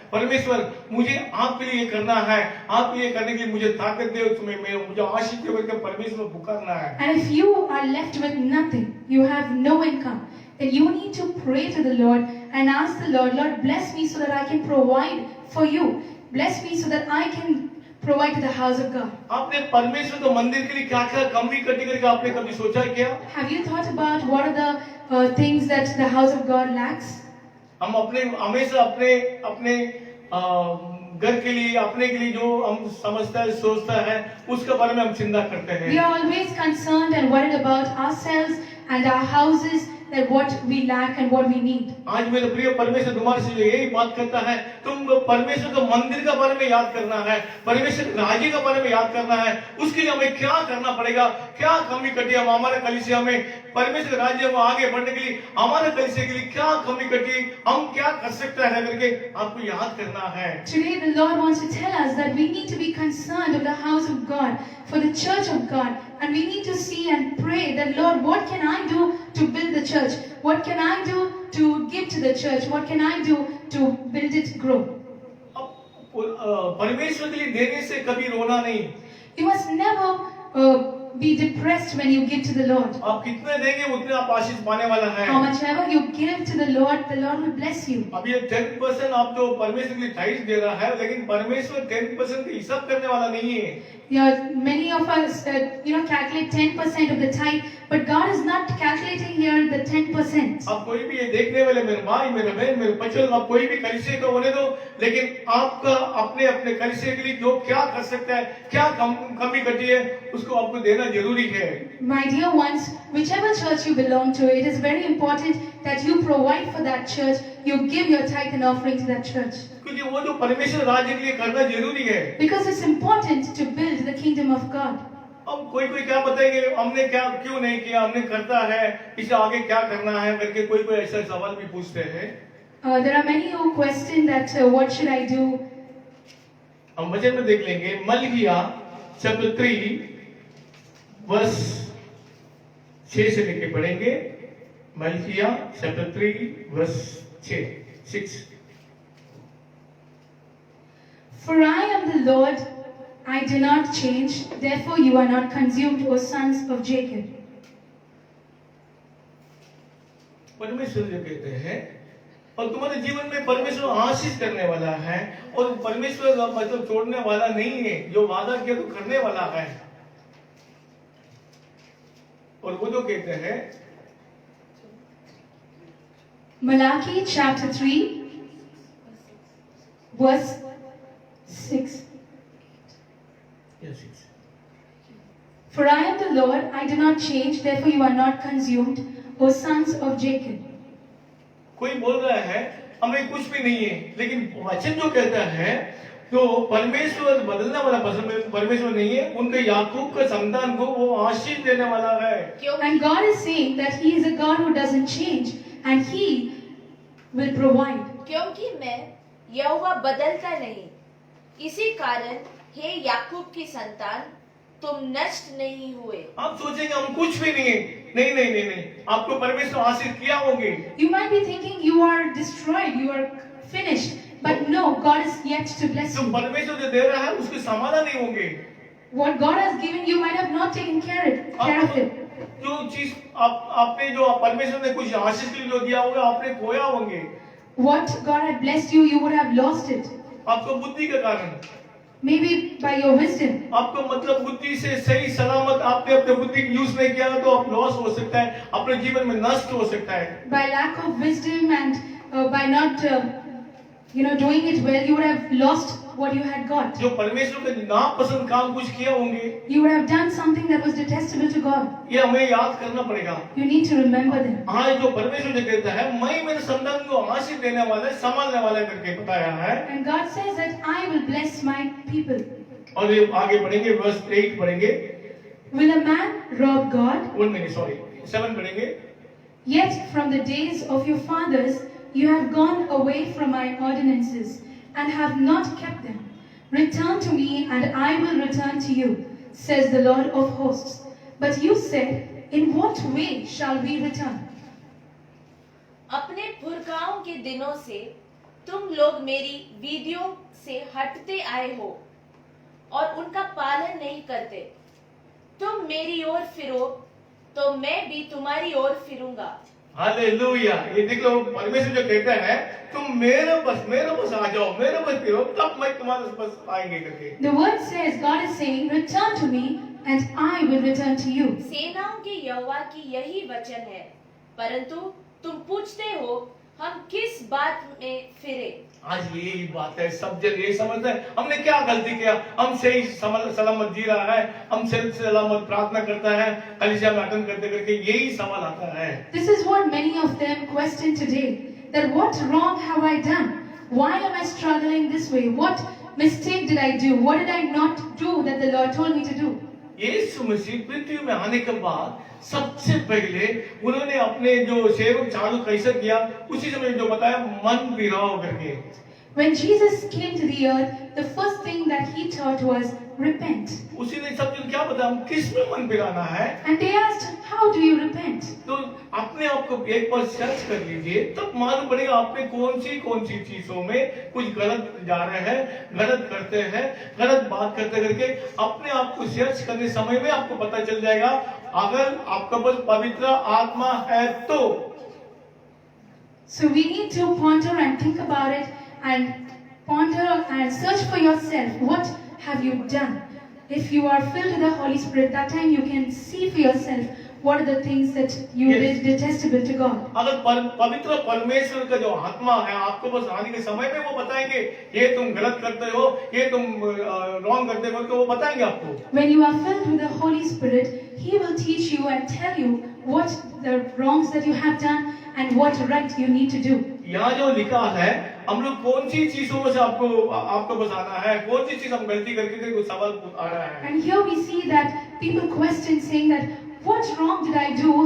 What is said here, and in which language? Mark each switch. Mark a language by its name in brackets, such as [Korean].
[Hindi] परमेश्वर मुझे आपके लिए करना है, आपके लिए करने के लिए मुझे ताकत दे, तुम्हें मुझे आशीष दे करके परमेश्वर को पुकारना है। [English] And if you are left with nothing, you have no income, then you need to pray to the Lord and ask the Lord, Lord, bless me so that I can provide for you. Bless me so that I can provide to the house of God. [Hindi] आपने परमेश्वर को मंदिर के लिए क्या क्या कमी कटी करके आपने कभी सोचा क्या? [English] Have you thought about what are the things that the house of God lacks? [Hindi] हम हमेशा अपने घर के लिए, अपने के लिए जो हम समझता है, सोचता है, उसके बारे में हम चिंता करते हैं। [English] We are always concerned and worried about ourselves and our houses, that what we lack and what we need. [Hindi] आज मेरे प्रिय परमेश्वर तुम्हारे से यही बात करता है, तुम परमेश्वर का मंदिर के बारे में याद करना है, परमेश्वर के राज्य के बारे में याद करना है। उसके लिए हमें क्या करना पड़ेगा, क्या कमी कटी है हमारे कलीसिया में, परमेश्वर के राज्य में आगे बढ़ने के लिए हमारे कलीसिया के लिए क्या कमी कटी, हम क्या कर सकते हैं करके आपको याद करना है। [English] Today the Lord wants to tell us that we need to be concerned of the house of God, for the church of God, and we need to see and pray that, Lord, what can I do to build the church? What can I do to give to the church? What can I do to build it grow? [Hindi] परमेश्वर के लिए देने से कभी रोना नहीं। [English] You must never be depressed when you give to the Lord. [Hindi] आप कितने देंगे उतने आप आशीष पाने वाला है। [English] How much ever you give to the Lord will bless you. [Hindi] अब ये 10% आप जो परमेश्वर के लिए टाइज दे रहा है, लेकिन परमेश्वर 10% का हिसाब करने वाला नहीं है। [English] Many of us, calculate 10% of the tithe, but God is not calculating here the 10%. [Hindi] आप कोई भी ये देखने वाले, मेरे भाई, मेरे बहन, मेरे बच्चों, आप कोई भी कलीसिया का होने दो, लेकिन आपका अपने अपने कलीसिया के लिए जो क्या कर सकता है, क्या कमी घटी है, उसको आपको देना जरूरी है। [English] My dear ones, whichever church you belong to, it is very important that you provide for that church. You give your tithe and offering to that church. [Hindi] क्योंकि वो जो परमेश्वर राज्य के लिए करना जरूरी है। [English] Because it's important to build the kingdom of God. [Hindi] अब कोई क्या बताएंगे, हमने क्या क्यों नहीं किया, हमने करता है, इससे आगे क्या करना है करके कोई ऐसा सवाल भी पूछते हैं। [English] There are many who question that what should I do? [Hindi] हम वचन में देख लेंगे, मलकिया चैप्टर 3 वर्स 6 से लेके पढ़ेंगे। Malkiya chapter 3 verse 6। [English] For I am the Lord, I do not change, therefore you are not consumed, O sons of Jacob. [Hindi] परमेश्वर जो कहते हैं, और तुम्हारे जीवन में परमेश्वर आशीष करने वाला है, और परमेश्वर मतलब छोड़ने वाला नहीं है, जो वादा किया तो करने वाला है। और वो जो कहते हैं [English] Malachi chapter 3, verse 6. Yes, yes. For I am the Lord, I do not change, therefore you are not consumed, O sons of Jacob. [Hindi] कोई बोल रहा है हमें कुछ भी नहीं है, लेकिन वचन जो कहता है तो परमेश्वर बदलने वाला परमेश्वर नहीं है, उनके याकूब के संतान को वो आशीष देने वाला है। [English] And God is saying that He is a God who doesn't change and He will provide. [Hindi] क्योंकि मैं यहोवा बदलता नहीं, इसी कारण हे याकूब की संतान, तुम नष्ट नहीं हुए। आप सोचेंगे हम कुछ भी नहीं है, नहीं नहीं नहीं नहीं, आपको परमेश्वर आशीष किया होंगे। [English] You might be thinking you are destroyed, you are finished, but no, God is yet to bless [Hindi] जो [English] you. [Hindi] परमेश्वर जो दे रहा है उसके समाधान नहीं होंगे। [English] What God has given you might have not taken care of it. [Hindi] जो चीज आपने जो परमेश्वर ने कुछ आशीष के लिए जो दिया होगा आपने खोया होंगे। [English] What God had blessed you, you would have lost it. [Hindi] आपको बुद्धि के कारण, [English] Maybe by your wisdom. [Hindi] आपको मतलब बुद्धि से सही सलामत आपने अपने बुद्धि यूज नहीं किया तो आप लॉस हो सकता है, अपने जीवन में नष्ट हो सकता है। [English] By lack of wisdom and by not doing it well, you would have lost what you had got. [Hindi] जो परमेश्वर के नापसंद काम कुछ किया होंगे, [English] You would have done something that was detestable to God. [Hindi] ये हमें याद करना पड़ेगा। [English] You need to remember them. [Hindi] हाँ, जो परमेश्वर जो कहता है मैं मेरे संतान को आशीष देने वाला संभालने वाला करके बताया है। [English] And God says that I will bless my people. [Hindi] और ये आगे पढ़ेंगे, वर्स 8 पढ़ेंगे, [English] Will a man rob God? [Hindi] 1 minute sorry 7 पढ़ेंगे। [English] Yet from the days of your fathers you have gone away from my ordinances and have not kept them. Return to me and I will return to you, says the Lord of hosts. But you said, in what way shall we return? [Hindi] अपने पुरखाओं के दिनों से तुम लोग मेरी विधियों से हटते आए हो और उनका पालन नहीं करते। तुम मेरी ओर फिरो तो मैं भी तुम्हारी ओर फिरूंगा। हालेलुया। ये देखो परमेश्वर जो कहता है तुम मेरे बस आ जाओ, मेरे बस फिरो, तब मैं तुम्हारे बस आएंगे करके। [English] The word says, God is saying, return to me and I will return to you. [Hindi] सेनाओं के यहोवा की यही वचन है, परंतु तुम पूछते हो हम किस बात में फिरे। आज यही बात है, सब जन यही समझते हैं हमने क्या गलती किया, हम सही सलामत जी रहा है, हम सही सलामत प्रार्थना करता है, कलीसिया में अटेंड करते करके यही सवाल आता है। [English] This is what many of them question today, that what wrong have I done? Why am I struggling this way? What mistake did I do? What did I not do that the Lord told me to do? [Hindi] यीशु मसीह पृथ्वी में आने के बाद सबसे पहले उन्होंने अपने जो सेवक चालू कैसे किया, उसी समय जो बताया मन फिराओ करके। [English] When Jesus came to the earth, the first thing that he taught was repent. [Hindi] उसी ने सब जन क्या बताया, हम किस में मन फिराना है। [English] And they asked, how do you repent? [Hindi] तो अपने आप को एक बार सर्च कर लीजिए, तब मालूम पड़ेगा आपने कौन सी चीजों में कुछ गलत जा रहे हैं, गलत करते हैं, गलत बात करते करके अपने आप को सर्च करने समय में आपको पता चल जाएगा। अगर आपका पास पवित्र आत्मा है तो [English] So we need to ponder and think about it and ponder and search for yourself. What have you done? If you are filled with the Holy Spirit, that time you can see for yourself what are the things that you did detestable to God. [Hindi] अगर पवित्र परमेश्वर का जो आत्मा है आपको बस आने के समय में वो बताएंगे ये तुम गलत करते हो, ये तुम रॉन्ग करते हो, तो वो बताएंगे आपको। [English] When you are filled with the Holy Spirit, He will teach you and tell you what the wrongs that you have done and what right you need to do. [Hindi] यहाँ जो लिखा है हम लोग कौन सी चीजों में से आपको बताना है, कौन सी चीज हम गलती करके कुछ सवाल आ रहा है। [English] And here we see that people question saying that what wrong did I do?